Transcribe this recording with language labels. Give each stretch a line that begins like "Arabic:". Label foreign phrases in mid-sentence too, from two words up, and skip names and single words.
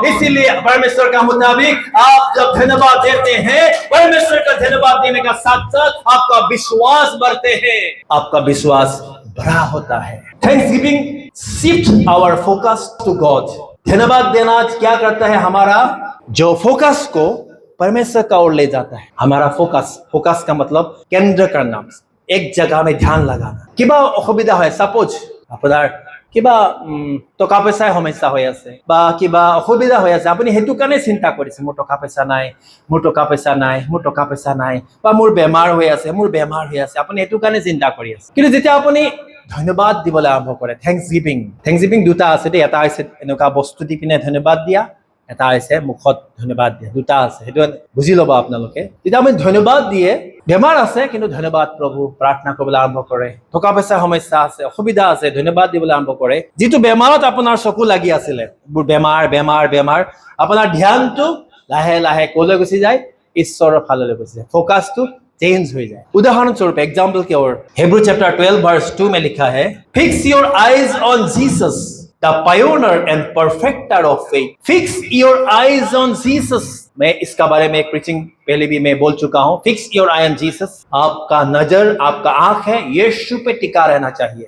Hindi: इसीलिए परमेश्वर का मुताबिक आप जब धन्यवाद देते हैं, परमेश्वर का धन्यवाद देने का साथ साथ आपका विश्वास बढ़ते हैं, आपका विश्वास बड़ा होता है।
English: Thanksgiving shift our focus to God.
Hindi: धन्यवाद देना क्या करता है, हमारा जो फोकस को परमेश्वर का ओर ले जाता है। हमारा फोकस का मतलब केंद्र करना, एक जगह में ध्यान लगाना। किबा असुविधा है,
Assamese: सपोज আপোনাৰ কিবা টকা পইচা সমস্যা হৈ আছে বা কিবা অসুবিধা হৈ আছে, আপুনি হেতু কাৰণে চিন্তা কৰিছে, মোৰ টকা পইচা নাই, মোৰ টকা পইচা নাই, মোৰ টকা পইচা নাই, বা মোৰ বেমাৰ হৈ আছে, মোৰ বেমাৰ হৈ আছে, আপুনি হেতু কাৰণে চিন্তা কৰি আছে। কিন্তু যেতিয়া আপুনি ধন্যবাদ দিবলৈ আৰম্ভ কৰে, থ্যাংকসগিভিং দুটা আছে দেই, এটা হৈছে এনেকুৱা বস্তু দি পিনে ধন্যবাদ দিয়া, এটা হৈছে মুখত ধন্যবাদ দিয়া, দুটা আছে, সেইটো বুজি ল'ব আপোনালোকে। যেতিয়া আপুনি ধন্যবাদ দিয়ে, বেমাৰ আছে কিন্তু ধন্যবাদ প্ৰভু, প্ৰাৰ্থনা কৰিবলৈ আৰম্ভ কৰে, টকা পইচাৰ সমস্যা আছে, অসুবিধা আছে, ধন্যবাদ দিবলৈ আৰম্ভ কৰে। যিটো বেমাৰত আপোনাৰ চকু লাগি আছিলে, বেমাৰ বেমাৰ বেমাৰ, আপোনাৰ ধ্যানটো লাহে লাহে কলৈ গুচি যায়, ঈশ্বৰৰ ফাললৈ গুচি যায়, ফোকাসটো
Hindi: चेंज हो जाए। उदाहरण स्वरूप एग्जाम्पल की ओर
English: Hebrews chapter 12 verse 2
Hindi: में लिखा है,
English: Fix your eyes on Jesus the pioneer and perfecter of faith. Fix your eyes on Jesus.
Hindi: मैं इसका बारे में एक प्रीचिंग पहले भी मैं बोल चुका हूं।
English: Fix your eye on Jesus,
Hindi: आपका नजर, आपका आंख है यीशु पे टिका रहना चाहिए।